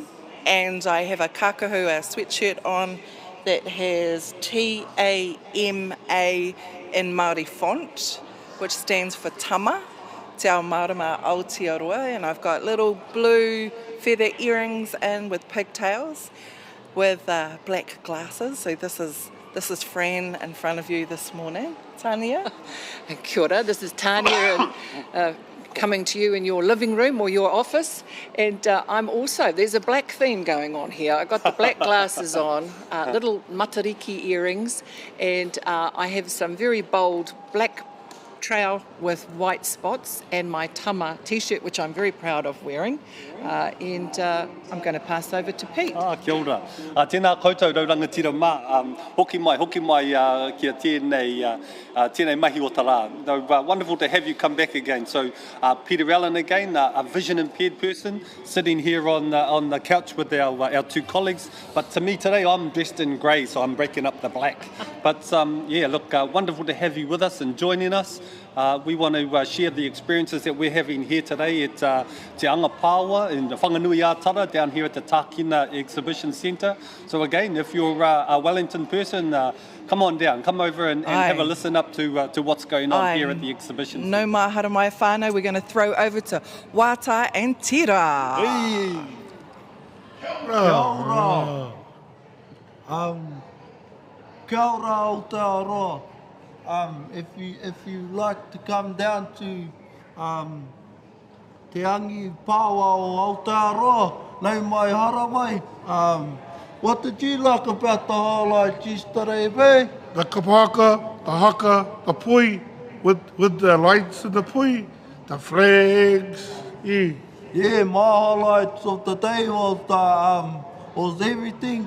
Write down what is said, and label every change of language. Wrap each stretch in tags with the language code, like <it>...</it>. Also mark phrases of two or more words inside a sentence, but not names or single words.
<en>And I have a kākahu, a sweatshirt on that has TAMA in Māori font, which stands for tama, Te Ao Marama Aotearoa, and I've got little blue feather earrings in with pigtails with black glasses. So this is Fran in front of you this morning. Tania.</en> <mi>Kia ora,</mi> <en>this is Tania and coming to you in your living room or your office, and I'm also, there's a black theme going on here. I've got the black glasses on, little matariki earrings, and I have some very bold black trowel with white spots and my tama t-shirt, which I'm very proud of wearing, and I'm going to pass over to Pete.</en> <mi>Kia ora. Tēnā koutou raurangatira mā. Hoki mai kia tēnei mahi o tā rā.</mi> <en>So, wonderful to have you come back again. So Peter Allen again, a vision impaired person, sitting here on the couch with our two colleagues. But to me today, I'm dressed in grey, so I'm breaking up the black. But wonderful to have you with us and joining us. We want to share the experiences that we're having here today at Te Anga Paua in the Whanganui Aotearoa down here at the Tākina Exhibition Centre. So again, if you're a Wellington person, come on down, come over and have a listen up to what's going on here at the exhibition.</en> <mi>No mahara mai whānau,</mi> <en>we're going to throw over to Wata and Tira.</en> <mi>Hey. Kia ora. Kia ora Aotearoa.</mi> <en>If you like to come down to Te Angi Paua o Aotearoa,</en> <mi>nei mai hara mai.</mi> <en>What did you like about the highlights yesterday, babe? The kapaka, the haka, the pui, with the lights in the pui, the flags. Yeah. Yeah, my highlights of the day was everything.</en>